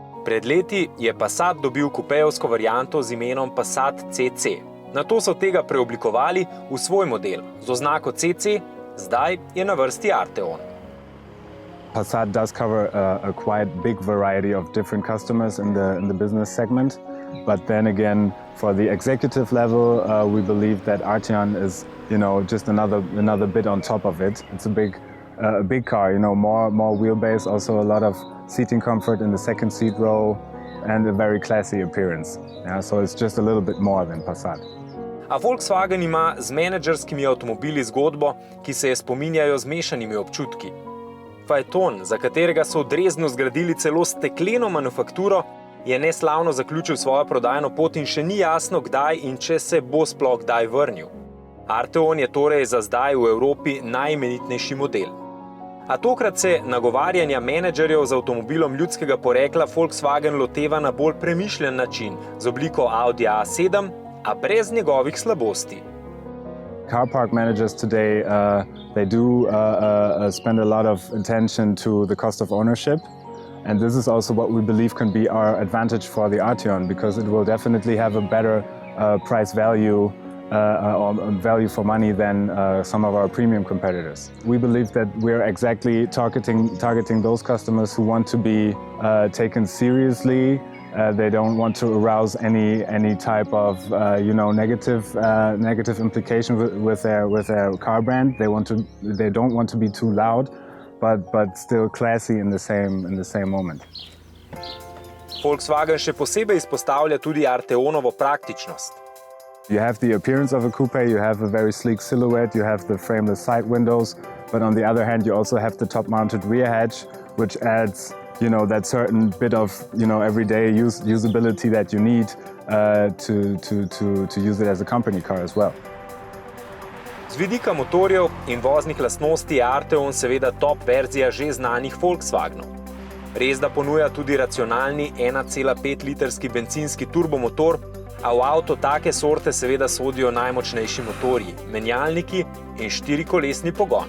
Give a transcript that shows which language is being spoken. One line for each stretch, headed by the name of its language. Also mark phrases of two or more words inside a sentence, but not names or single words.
Slovenian: Pred leti je Passat dobil kupejevsko varianto z imenom Passat CC. Nato so tega preoblikovali v svoj model z oznako CC, zdaj je na vrsti Arteon.
English: Passat does cover a quite big variety of different customers in the business segment. But then again, for the executive level, we believe that Arteon is, just another bit on top of it. It's a big car, more wheelbase, also a lot of seating comfort in the second seat row, and a very classy appearance. Yeah, so it's just a little bit more than Passat.
Slovenian: A Volkswagen ima z menedžerskimi avtomobili zgodbo, ki se je spominjajo z mešanimi občutki. Phaeton, za katerega so v Dresdnu zgradili celo stekleno manufakturo, je neslavno zaključil svojo prodajno pot in še ni jasno, kdaj in če se bo sploh kdaj vrnil. Arteon je torej za zdaj v Evropi najimenitnejši model. A tokrat se nagovarjanja menedžerjev z avtomobilom ljudskega porekla Volkswagen loteva na bolj premišljen način, z obliko Audi A7, a brez njegovih slabosti.
English: Car park managers today, they do spend a lot of attention to the cost of ownership. And this is also what we believe can be our advantage for the Arteon, because it will definitely have a better price value or value for money than some of our premium competitors. We believe that we're exactly targeting those customers who want to be taken seriously. They don't want to arouse any type of negative implication with their car brand. They don't want to be too loud, but still classy in the same moment.
Slovenian: Volkswagen še posebej izpostavlja tudi Arteonovo praktičnost.
English: You have the appearance of a coupe, you have a very sleek silhouette, you have the frameless side windows, but on the other hand you also have the top-mounted rear hatch, which adds that certain bit of everyday usability that you need to use it as a company car as well.
Slovenian: Z vidika motorjev in voznih lastnosti je Arteon seveda top verzija že znanih Volkswagenov. Res da ponuja tudi racionalni 1,5-litrski bencinski turbomotor, a v avto take sorte seveda sodijo najmočnejši motorji, menjalniki in 4-kolesni pogon.